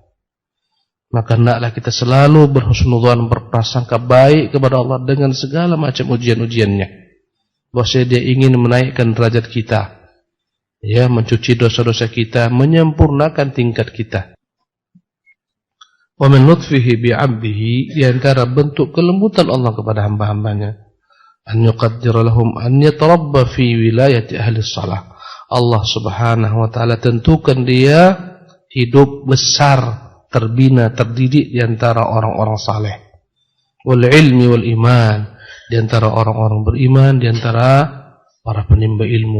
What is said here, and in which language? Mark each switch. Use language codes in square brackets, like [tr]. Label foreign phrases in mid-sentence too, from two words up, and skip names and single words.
[id] Maka hendaklah kita selalu berhusnudzon, berprasangka baik kepada Allah dengan segala macam ujian-ujiannya. Bahwasanya dia ingin menaikkan derajat kita, ya, mencuci dosa-dosa kita, menyempurnakan tingkat kita. [ar] ومن لطفه بعبده, [id] di antara bentuk kelembutan Allah kepada hamba-hambanya, [ar] أن يقدر لهم أن يتربى في ولاية أهل الصلاح. [id] Allah [ar] سبحانه وتعالى [id] tentukan dia hidup besar, terbina, terdidik di antara orang-orang saleh. [ar] والعلم والإيمان, [id] di antara orang-orang beriman, di antara para penimba ilmu.